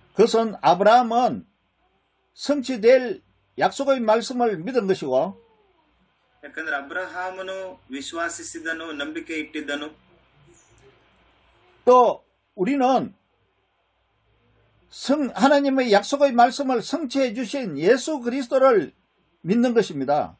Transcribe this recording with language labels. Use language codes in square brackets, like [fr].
[ko] 그것은 아브라함은 성취될 약속의 말씀을 믿은 것이고 [kn] ಯಾಕಂದ್ರೆ ಅಬ್ರಹಾಮನು ವಿಶ್ವಾಸಿಸಿದನು, ನಂಬಿಕೆ ಇಟ್ಟಿದ್ದನು. [ko] 또 우리는 하나님의 약속의 말씀을 성취해 주신 예수 그리스도를 믿는 것입니다.